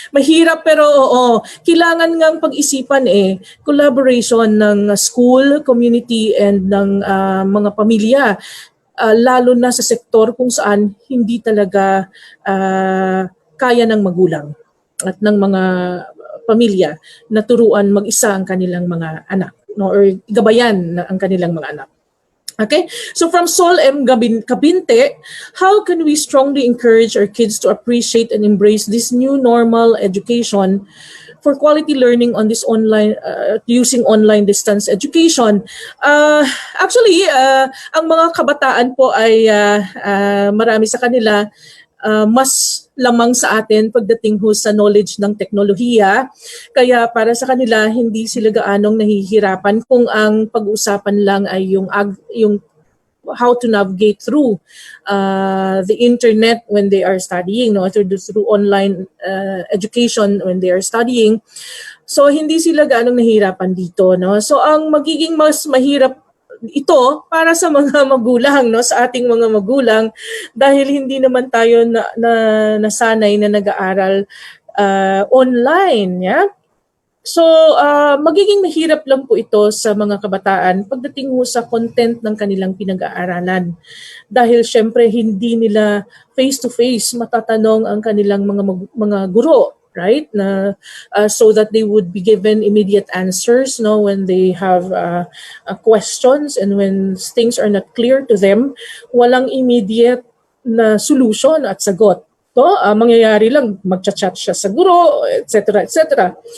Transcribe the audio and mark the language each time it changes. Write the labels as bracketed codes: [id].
[tl] Mahirap pero kailangan ngang pag-isipan collaboration ng [en] school, community, and [tl] ng mga pamilya. Lalo na sa sektor kung saan hindi talaga kaya ng magulang at ng mga pamilya na turuan mag-isa ang kanilang mga anak or gabayan ang kanilang mga anak. [en] Okay, so from Sol M. Cabinte, how can we strongly encourage our kids to appreciate and embrace this new normal education for quality learning on this online using online distance education. [tl] Actually, ang mga kabataan po ay marami sa kanila mas lamang sa atin pagdating ho sa knowledge ng teknolohiya. Kaya para sa kanila, hindi sila gaanong nahihirapan kung ang pag-uusapan lang ay yung [en] how to navigate through the internet when they are studying, [tl] no, [en] through online education when they are studying. [tl] So hindi sila gaanong nahihirapan dito, no. So ang magiging mas mahirap ito para sa mga magulang, no, sa ating mga magulang, dahil hindi naman tayo nasanay na nag-aaral online, yeah. So, magiging mahirap lang po ito sa mga kabataan pagdating ho sa content ng kanilang pinag-aaralan. Dahil syempre hindi nila face-to-face matatanong ang kanilang mga guro, right? [en] So that they would be given immediate answers, no, when they have questions, and when things are not clear to them, [tl] walang immediate na solution at sagot. So, mangyayari lang, magchat-chat siya sa guro, etc., etc.